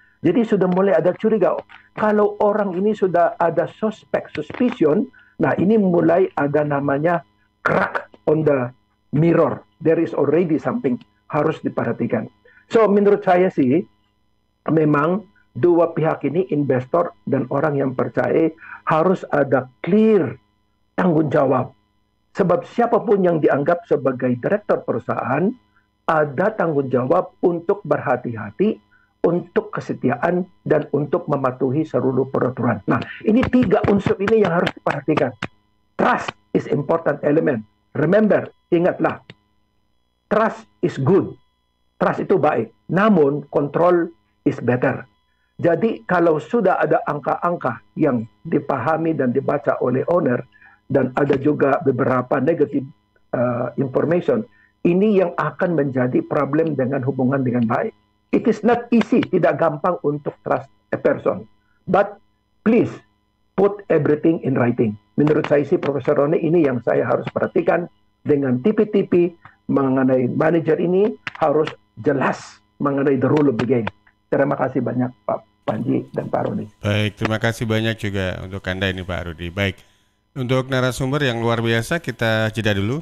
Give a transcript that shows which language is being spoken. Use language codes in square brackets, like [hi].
[id] Jadi sudah mulai ada curiga. Kalau orang ini sudah ada suspicion, nah ini mulai ada namanya [en] crack on the mirror. There is already something [id] harus diperhatikan. So menurut saya sih, memang dua pihak ini, investor dan orang yang percaya, harus ada clear tanggung jawab. Sebab siapapun yang dianggap sebagai direktur perusahaan, ada tanggung jawab untuk berhati-hati, untuk kesetiaan, dan untuk mematuhi seluruh peraturan. Nah, ini tiga unsur ini yang harus diperhatikan. [en] Trust is important element. Remember, [id] ingatlah, [en] trust is good. Trust [id] itu baik. Namun, [en] control is better. [id] Jadi, kalau sudah ada angka-angka yang dipahami dan dibaca oleh owner, dan ada juga beberapa negative information, ini yang akan menjadi problem dengan hubungan dengan baik. [en] It is not easy, [id] tidak gampang untuk [en] trust a person. But please put everything in writing. [id] Menurut saya sih, Profesor Roni, ini yang saya harus perhatikan dengan tipe-tipe mengenai manajer ini harus jelas mengenai [en] the rule of the game. [id] Terima kasih banyak Pak Panji dan Pak Rudi. Baik, terima kasih banyak juga untuk Anda ini Pak Rudi. Baik, untuk narasumber yang luar biasa kita jeda dulu.